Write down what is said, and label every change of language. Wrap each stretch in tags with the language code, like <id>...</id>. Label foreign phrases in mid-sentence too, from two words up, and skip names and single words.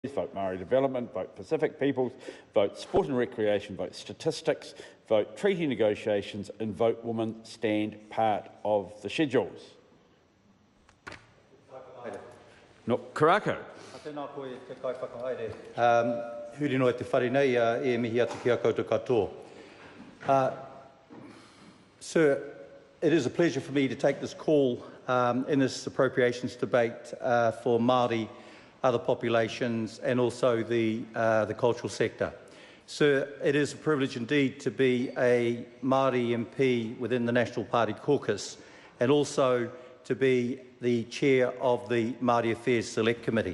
<en>vote Māori development, vote Pacific peoples, vote sport and recreation, vote statistics, vote treaty negotiations, and vote women stand part of the schedules. No, Korako.</en> <mi>Huri noa te whare nei e mihi atu ki a koutou katoa.</mi> <en>Sir, it is a pleasure for me to take this call in this appropriations debate for Māori, other populations and also the cultural sector. Sir, it is a privilege indeed to be a Māori MP within the National Party caucus and also to be the chair of the Māori Affairs Select Committee.</en>